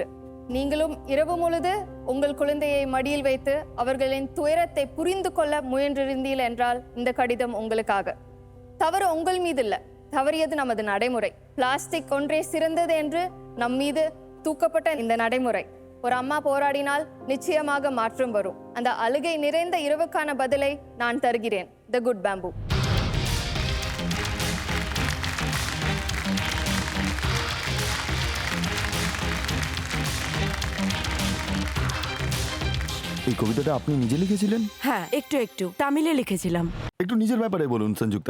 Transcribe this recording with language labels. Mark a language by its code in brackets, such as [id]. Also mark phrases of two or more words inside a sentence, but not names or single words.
[ta] நீங்களும் இரவு முழுது உங்கள் குழந்தையை மடியில் வைத்து அவர்களின் துயரத்தை புரிந்து கொள்ள முயன்றிருந்தீர்கள் என்றால் இந்த கடிதம் உங்களுக்காக. தவறு உங்கள் மீது இல்ல, தவறியது நமது நடைமுறை. பிளாஸ்டிக் ஒன்றே சிறந்தது என்று நம் மீது தூக்கப்பட்ட இந்த நடைமுறை. ஒரு அம்மா போராடினால் நிச்சயமாக மாற்றம் வரும். அந்த அழுகை நிறைந்த இரவுக்கான பதிலை நான் தருகிறேன். த குட் பேம்பு. [bn] এই কবিতাটা আপনি নিজে লিখেছিলেন? হ্যাঁ একটু একটু তামিলে লিখেছিলাম। একটু নিজের ব্যাপারে বলুন সংযুক্তা।